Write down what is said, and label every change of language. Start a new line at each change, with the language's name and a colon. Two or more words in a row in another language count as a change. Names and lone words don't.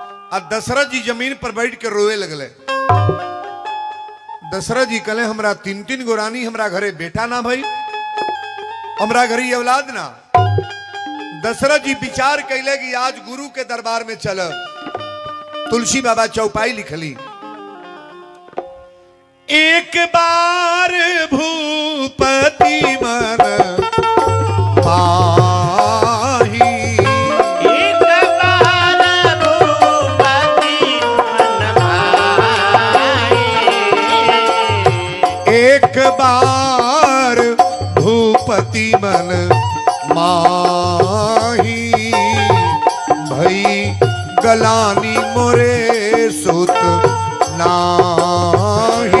Bhojpuri: और दशरथ जी जमीन पर बैठ के रोए लगले। दशरथ जी कहले हमरा 3-3 गो रानी, हमरा घरे बेटा ना भाई, हमरा घरे ये औलाद ना। दशरथ जी विचार कैले कि आज गुरु के दरबार में चल। तुलसी बाबा चौपाई लिखली,
Awadhi: एक बार भूपति मन पाही, एक बार भूपति मन भाई, एक बार भूपति मन माही, भई गलानी मोरे सुत नाही।